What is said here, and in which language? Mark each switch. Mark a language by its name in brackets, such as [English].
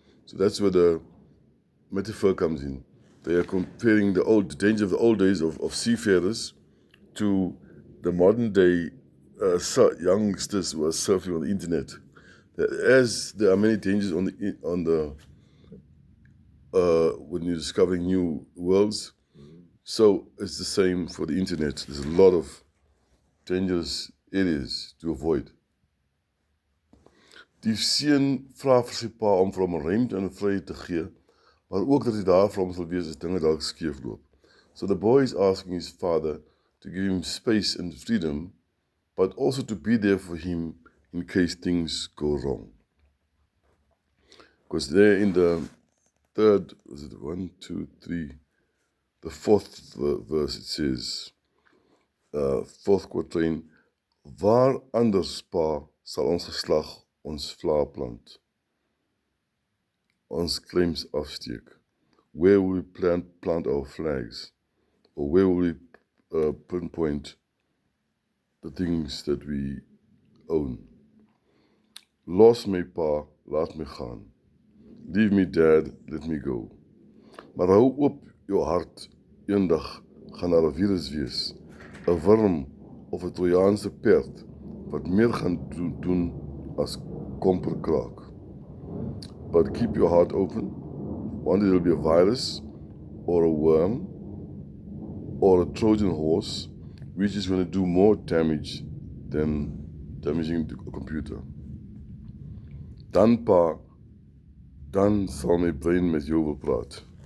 [English] So that's where the metaphor comes in. They are comparing the danger of the old days of seafarers to the modern day youngsters who are surfing on the internet. As there are many dangers when you're discovering new worlds, so it's the same for the internet. There's a lot of dangerous areas to avoid. [Afrikaans] Die seun vra vir sy pa om vir hom ruimte en vryheid te gee, maar ook dat hy daar vir hom sal wees as dinge dalk skeef loop. [English] So the boy is asking his father to give him space and freedom, but also to be there for him in case things go wrong. Because there in the third, was it 1, 2, 3, the fourth verse, it says, fourth quatrain, [Afrikaans] waar anders pa sal ons geslag ons vla plant, ons claims afsteek, [English] where will we plant our flags, or where will we pinpoint the things that we own. [Afrikaans] Los my pa, laat my gaan. [English] Leave me dad, let me go. [Afrikaans] Maar hou oop jou hart, eendag gaan daar 'n virus wees, 'n worm of 'n Trojaanse perd wat meer gaan doen as komperkraak. [English] But keep your heart open. One day there'll be a virus or a worm or a Trojan horse which is going to do more damage than damaging the computer. [Afrikaans] Dan pa, dan sal my brein met jou wil praat.